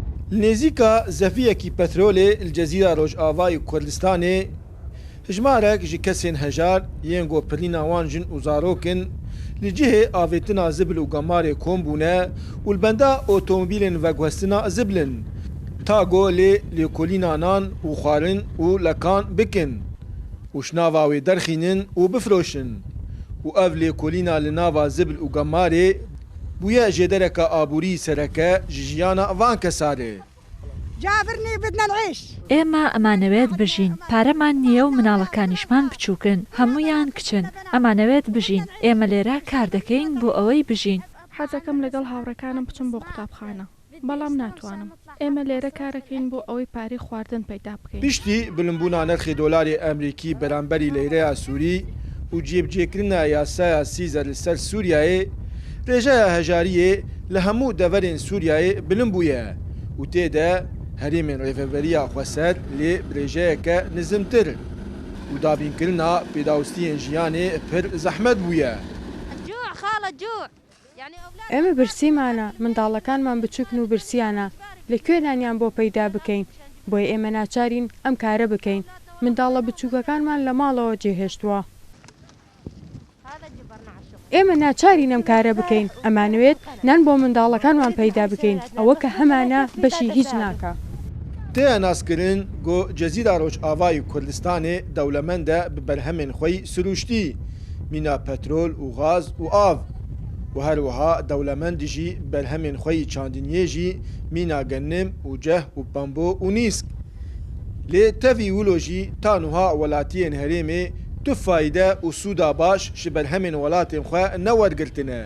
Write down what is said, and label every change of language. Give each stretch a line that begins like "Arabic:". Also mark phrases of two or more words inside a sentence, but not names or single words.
Kurdish: نزیکا زەفیەکی پەترۆلێ الجەزیرە ڕۆژئاوای کوردستانê hejmarek ji kesên hejar yên gopirîna wan jin û zarokin li cihê avêtina zibil û gemarê kom bûne û li benda otomobîlên veguhestina zibilin ta got lê lêkolîna nan û xwarin û lekan bikin û şinava wê derxînin û bifroşin û ev lêkolîna li nava zibil û gemarê bûye jêdereka aborî sereke ji jiyana van kesarê.
Central Kurdish: ئێمە ئەمانەوێت بژین پارەمان نییە و مناڵەکانیشمان بچووکن هەمویان کچن ئەمانەوێت بژین ئێمە لێرە کار دەکەین بۆ ئەوەی بژین حەزەکەم لەگەڵ هاوڕەکانم بچم بۆ قوتابخانە بەڵام ناتوانم ئێمە لێرە کارەکەین بۆ ئەوەی پارەی خواردن پەیدا بکەین.
Kurdish: پشتی بلندبوونا نرخی دۆلاری ئەمریکی بەرامبەری لەیرەیە سووری و جێبجێکردنە یاسایە سیزە لەسەر سووریایê rêjeya hejariyê li hemû deverên Sûriyeyê bilind bûye û têde herêmên rêveberiya Xweser lê rêjeyeke nizmtir û davînkirina pêdawîstiyên jiyanê pir zehmet bûye.
Central Kurdish: ئێمە برسیمانە منداڵەکانمان بچووکن و برسیانە لەکوێنانیان بۆ پەیدا بکەین بۆیە ئێمە ناچارین ئەم کارە بکەین منداڵە بچووکەکانمان لە ماڵەوە جێهێشتووە. ئێمە ناچارین ئەم کارە بکەین ئەمانوێت نان بۆ منداڵەکانمان پەیدا بکەین ئەوە کە هەمانە بەشی هیچ ناکە.
Kurdish: تێ ناسکردن گۆ جەزیرە ڕۆژئاوای کوردستانê dewlemend e bi berhemên xwe yî sirûştî mîna petrol û gaz û av û her wiha dewlemendî jî berhemên xwe yî çandiniyê jî mîna genim û ceh û pembo û nîsk. Lê tevî wilo jî ta niha welatiyên herêmê tu fayde û sûda baş ji berhemên welatên xwe newergirtine.